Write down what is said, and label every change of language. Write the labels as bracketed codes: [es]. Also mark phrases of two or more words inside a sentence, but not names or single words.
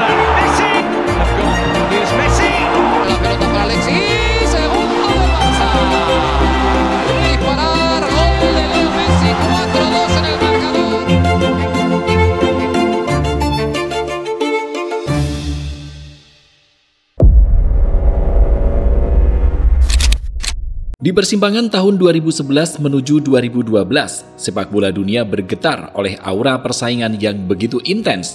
[en] Messi have gone. Here's Messi. [es] La pelota para Alexis, segundo de Barça. Disparar, gol de Leo Messi, 4-2 en el marcador. [id] Di persimpangan tahun 2011 menuju 2012, sepak bola dunia bergetar oleh aura persaingan yang begitu intens.